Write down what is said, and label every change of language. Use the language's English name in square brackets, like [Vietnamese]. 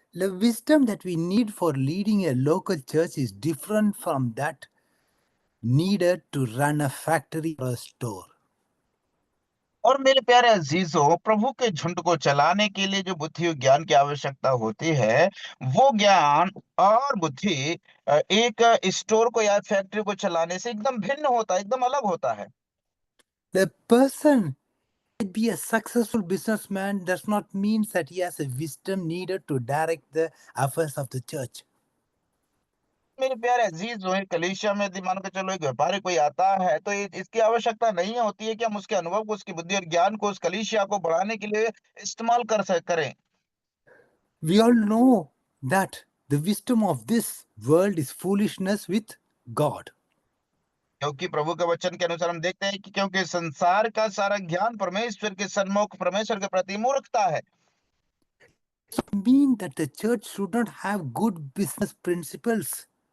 [English] The wisdom that we need for leading a local church is different from that needed to run a factory or a store. [Hindi] और मेरे प्यारे अजीजों, प्रभु के झुंड को चलाने के लिए जो बुद्धि और ज्ञान की आवश्यकता होती है, वो ज्ञान और बुद्धि एक स्टोर को या फैक्ट्री को चलाने से एकदम भिन्न होता है, एकदम अलग होता है। [English] The person might be a successful businessman does not mean that he has a wisdom needed to direct the affairs of the church. [Hindi] मेरे प्यारे अजीजों, कलीसिया में यदि मान के चलो एक व्यापारी कोई आता है, तो इसकी आवश्यकता नहीं होती है कि हम उसके अनुभव को, उसकी बुद्धि और ज्ञान को उस कलीसिया को बढ़ाने के लिए इस्तेमाल करें। [English] We all know that the wisdom of this world is foolishness with God. [Hindi] क्योंकि प्रभु के वचन के अनुसार हम देखते हैं कि क्योंकि संसार का सारा ज्ञान परमेश्वर के सन्मुख, परमेश्वर के प्रति मूर्खता है। [English] So mean that the church should not have good business principles.